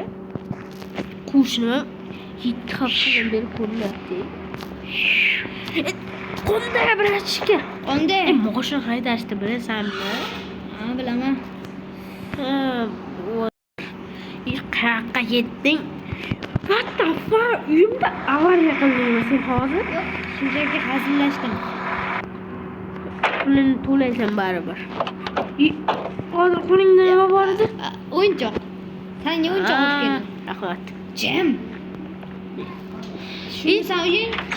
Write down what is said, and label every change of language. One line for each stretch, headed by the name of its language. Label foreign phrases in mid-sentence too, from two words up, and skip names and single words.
Uzbek: Qo'shnim 7 haftadan beri ko'ryapti. Qanday gaplashishga? Qanday? Mashina haydashni bilasanmi? Ha, bilaman. Qayoqqa ketding?
English: What the fuck?
Uzbek: Uyimda avariya qildingmi sen hozir? Yo'q, shunchaki hazillashdim. Pulini to'laysan baribir. Hozir qo'lingda nima bor edi? O'yinchoq. Senga o'yinchoq olib keldim. Rahmat. Jim. Shuni sen uying-ki.